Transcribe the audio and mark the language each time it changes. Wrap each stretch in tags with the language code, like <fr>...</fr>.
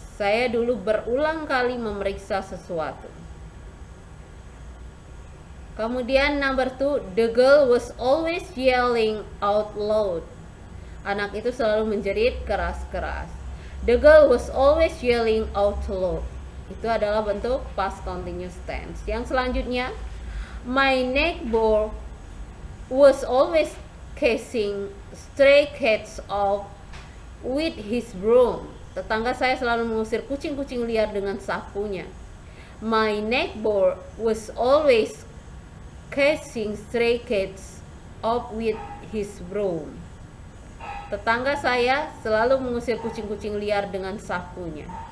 <id>Saya dulu berulang kali memeriksa sesuatu.</id> <en>Kemudian number 2, the girl was always yelling out loud.</en> <id>Anak itu selalu menjerit keras-keras.</id> <en>The girl was always yelling out loud.</en> <id>Itu adalah bentuk past continuous tense. Yang selanjutnya,</id> <en>my neighbor was always chasing stray cats off with his broom.</en> <id>Tetangga saya selalu mengusir kucing-kucing liar dengan sapunya.</id> <en>My neighbor was always chasing stray cats off with his broom.</en> <id>Tetangga saya selalu mengusir kucing-kucing liar dengan sapunya.</id>